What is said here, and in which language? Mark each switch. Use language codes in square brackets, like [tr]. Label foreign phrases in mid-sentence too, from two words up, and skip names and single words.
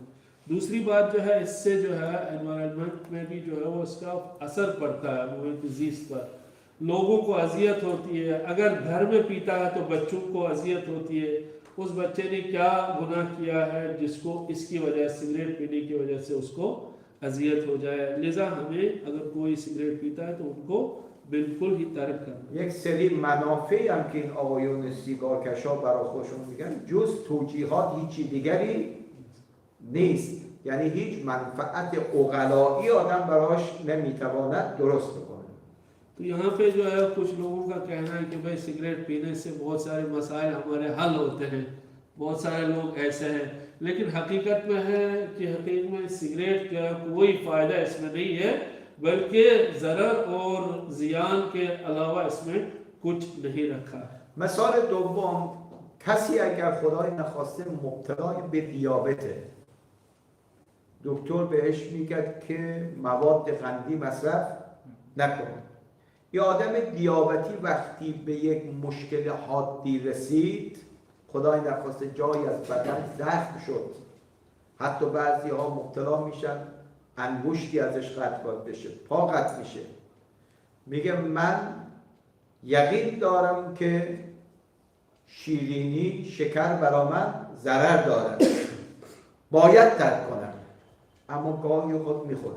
[hi] दूसरी बात जो है इससे जो है एनवायरनमेंट में भी जो है वो इसका असर पड़ता है, [fa] محیط زیست [hi] पर लोगों को अजियत होती है। अगर घर में पीता है तो बच्चों को अजियत होती है, उस बच्चे ने क्या गुनाह किया है जिसको इसकी वजह सिगरेट पीने की वजह से उसको अजियत हो जाए। लिहाजा हमें अगर कोई सिगरेट पीता है तो उनको बिल्कुल ही तर्क करना। [fa] یک سری منافعی هم که این آقایون سیگارکشا برای خودشون میگن جز توجیهات هیچی دیگری نیست، یعنی هیچ منفعت عقلایی آدم براش نمیتواند درست بکنه. [hi] तो यहाँ पे जो है कुछ लोगों का कहना है कि भाई सिगरेट पीने से बहुत सारे मसाइल हमारे हल होते हैं, बहुत सारे लोग ऐसे हैं, लेकिन हकीकत में है कि हकीकत में सिगरेट का कोई फ़ायदा इसमें नहीं है, बल्कि ज़रर और ज़ियान के अलावा इसमें कुछ नहीं रखा है। [fa] مثال دوم، کسی اگر خدای نخواسته مبتلا به دیابته، دکتر بهش میگه که مواد قندی مصرف نکنه. یه آدم دیابتی وقتی به یک مشکل حادی رسید، خدای نخواسته جایی از بدن زخم شد، حتی بعضی ها مبتلا میشن انگشتی ازش قطع بشه، پا قطع میشه، میگه من یقین دارم که شیرینی شکر برا من ضرر داره، باید ترک کنم، اما گاهی خود میخوره.